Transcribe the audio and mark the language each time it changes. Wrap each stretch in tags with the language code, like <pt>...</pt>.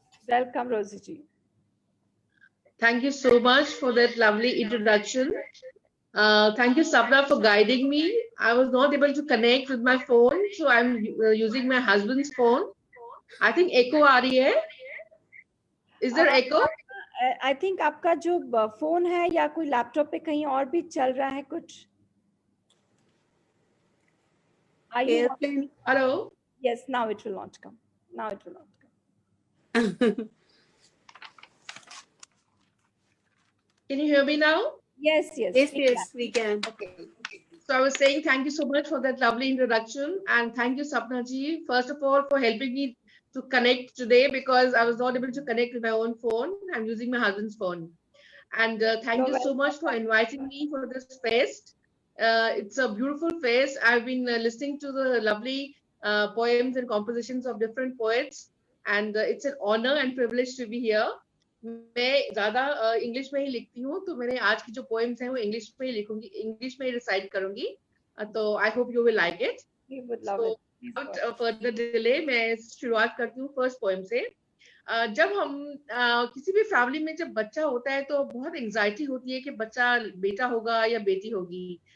<en>Welcome, Rosie ji. Thank you so much for that lovely introduction. Thank you, Sapna, for guiding me. I was not able to connect with my phone, so I'm using my husband's phone. I think echo</en> <hi>aa rahi hai.</hi> <en>Is there echo?</en> <hi>I think आपका जो phone है या कोई laptop पे कहीं और भी चल रहा है कुछ।</hi> <en>Airplane. Hello. Yes, now it will not come. Now it will not come. Can you hear me now? Yes, yes. Yes, we can. yes, we can. Okay. So I was saying thank you so much for that lovely introduction, and thank you, Sapna ji, first of all, for helping me to connect today, because I was not able to connect with my own phone. I'm using my husband's phone. And thank You're you so much for inviting me for this fest. It's a beautiful fest. I've been listening to the lovely poems and compositions of different poets, and it's an honor and privilege to be here.</en> <hi>मैं ज्यादा English में ही लिखती हूँ, तो मैंने आज की जो पोएम्स हैं वो इंग्लिश में ही लिखूंगी, इंग्लिश में ही रिसाइट करूंगी.</hi> <en>तो I hope you will like it. We would love So it. Please go without further delay,</en> <hi>मैं शुरुआत करती हूँ फर्स्ट पोएम से. जब हम किसी भी फैमिली में जब बच्चा होता है तो बहुत एंजाइटी होती है कि बच्चा बेटा होगा या बेटी होगी.</hi>